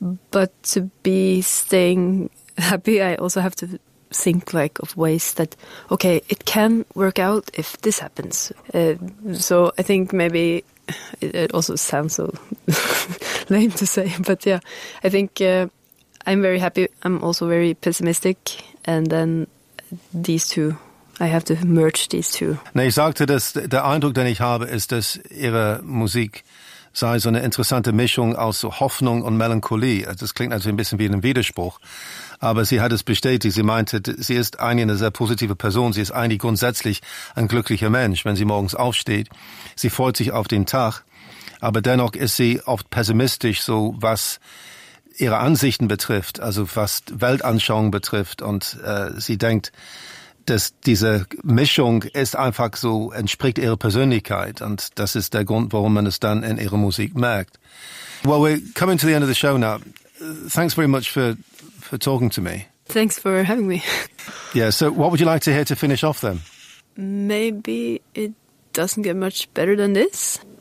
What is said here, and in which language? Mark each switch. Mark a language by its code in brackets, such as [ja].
[en] But to be staying happy, I also have to think like of ways that, okay, it can work out if this happens. So I think maybe it also sounds so lame to say, but yeah, I think I'm very happy. I'm also very pessimistic, and then these two, I have to merge these two. [de] Na, ich sagte, dass der Eindruck, den ich habe, ist, dass ihre Musik sei so eine interessante Mischung aus so Hoffnung und Melancholie. Das klingt natürlich ein bisschen wie ein Widerspruch. Aber sie hat es bestätigt. Sie meinte, sie ist eigentlich eine sehr positive Person. Sie ist eigentlich grundsätzlich ein glücklicher Mensch, wenn sie morgens aufsteht. Sie freut sich auf den Tag. Aber dennoch ist sie oft pessimistisch, so was ihre Ansichten betrifft, also was Weltanschauung betrifft, und sie denkt, dass diese Mischung ist einfach so, entspricht ihrer Persönlichkeit, und das ist der Grund, warum man es dann in ihrer Musik merkt. [en] Well, we're coming to the end of the show now. Thanks very much for talking to me. Thanks for having me. Yeah, so what would you like to hear to finish off then? Maybe it doesn't get much better than this.